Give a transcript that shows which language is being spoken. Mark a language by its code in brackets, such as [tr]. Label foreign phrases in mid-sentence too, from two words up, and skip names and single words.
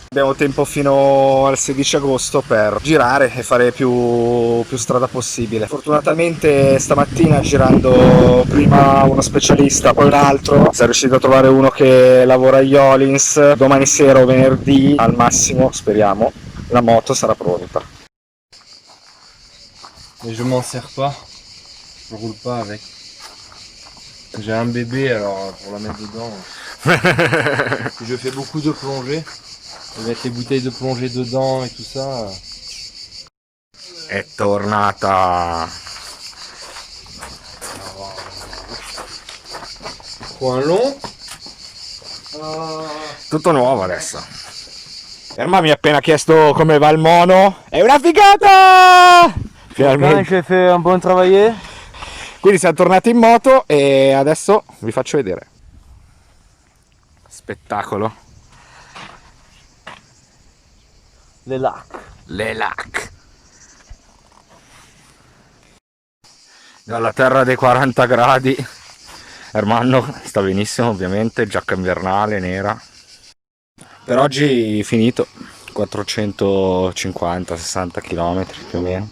[it] Abbiamo tempo fino al 16 agosto per girare e fare più strada possibile. Fortunatamente stamattina, girando prima uno specialista poi un altro, siamo riusciti a trovare uno che lavora a Jolins. Domani sera o venerdì al massimo, speriamo, la moto sarà pronta. [fr] Mais je m'en sers pas, je roule pas avec. J'ai un bébé, alors pour la mettre dedans, je fais beaucoup de plongée. Et mettre les bouteilles de plongée dedans et tout ça. [it] È tornata. [fr] Point long. [it] Tutto nuovo adesso. Erma mi ha appena chiesto come va il mono. È una figata! Finalmente. [fr] J'ai fait un bon travail. [it] Quindi siamo tornati in moto e adesso vi faccio vedere. Spettacolo. [fr] Le lac. Le lac. [it] Dalla terra dei 40 gradi. Ermanno sta benissimo, ovviamente, giacca invernale nera. Per oggi finito, 450-60 km più o meno.